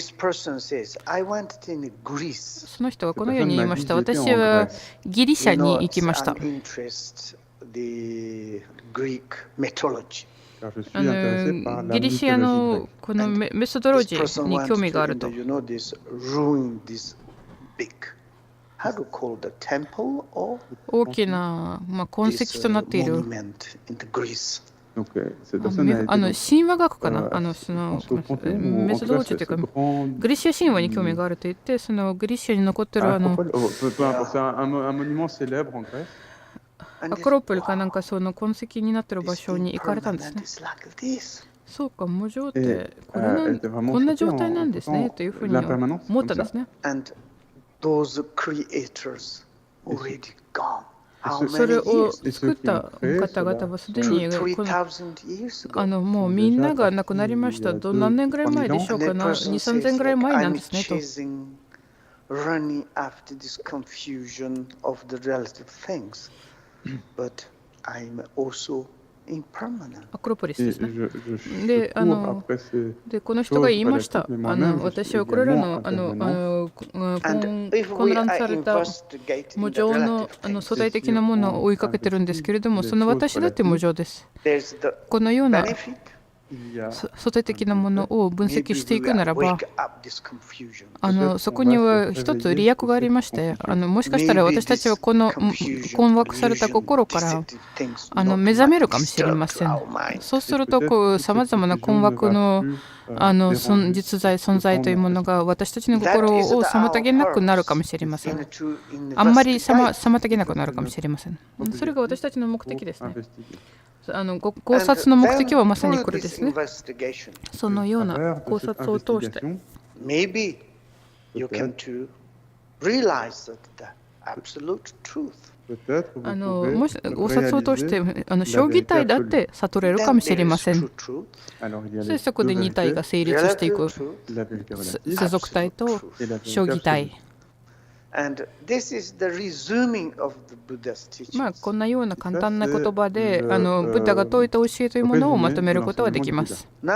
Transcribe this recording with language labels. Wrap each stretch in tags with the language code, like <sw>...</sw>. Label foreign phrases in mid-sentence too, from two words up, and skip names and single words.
<ja>その人はこのように言いました。私はギリシャに行きました。ギリシアのこのメソドロジーに興味があると。</ja> <en>how to call the temple or</en> <ja>大きな、痕</ja> <en>this</en> <ja>跡となっている</ja> <en>monument in the Greece.</en> <fr>Donc, cette personne a été donc,</fr> <ja>神話学かな、</ja> <fr>je pense au Panthéon, ou</fr> <ja>メ</ja> <fr>en</fr> <ja>ソ</ja> <fr>tout</fr> <ja>ドロ</ja> <fr>cas</fr> <ja>ジーというか、</ja> <fr>grand...</fr> <ja>グリシア神話に興味があると言って、そのグリシアに残ってる</ja> <fr>peu importe, c'est un monument célèbre en Grèce.</fr> <ja>アクロポリかなんかその痕跡になってる場</ja> <en>This</en> <ja>所に行かれたんですね。</ja> <en>impermanent is like this.</en> <ja>そうか、無常ってこんな状態なんですねというふうに思ったんですね。</ja> <en>And those creators already gone. How</en> <ja>それ</ja> <en>many</en> <ja>を</ja> <en>years?</en> <ja>作った方々はすでに</ja> <en>3,000 years ago.</en> <ja>もうみんなが亡くなりました。何年ぐらい前でしょうかな、2、3000ぐらい前なんですねと。</ja> <en>running after this confusion of the relative things, but I'm also impermanent.</en> <ja>アクロポリスですね。</ja> <fr>Je</fr> <ja>で、</ja> <fr>cours après ces</fr> <ja>でこの人が言いました。</ja> <fr>choses relatives, mais moi-même, je</fr> <ja>私</ja> <fr>suis</fr> <ja>はこれら</ja> <fr>également</fr> <ja>の</ja> <en>And if</en> <ja>混</ja> <en>we</en> <ja>乱</ja> <en>are</en> <ja>された</ja> <en>investigating</en> <ja>無</ja> <en>the</en> <ja>常の</ja> <en>relative</en> <ja>相</ja> <en>things,</en> <ja>対的なものを追いかけてるんですけれども、その私だって無常です。</ja> <en>there's the</en> <ja>このような</ja> <en>benefit.</en> <fr>il y a</fr> <ja>相対的なものを分析</ja> <en>Maybe</en> <ja>してい</ja> <en>we</en> <ja>くな</ja> <en>will</en> <ja>らば、</ja> <en>wake up this confusion.</en> <ja>そこには一つ利益がありまして、もしかしたら私たちはこの困惑された心から目覚めるかもしれません。そうするとさまざまな困惑の存在というものが私たちの心を妨げなくなるかもしれません。あんまり妨げなくなるかもしれません。それが私たちの目的ですね。考察の目的はまさにこれですね。そのような考察を通して。</ja> <en>Maybe you can to realize that the absolute truth.</en> <ja>もし考察を通して正義体だって悟れるかもしれません。そしてそこで二体が成立していく。世俗体と正義体。こんなような簡単な言葉でブッダが説いた教えというものをまとめることができます。</ja>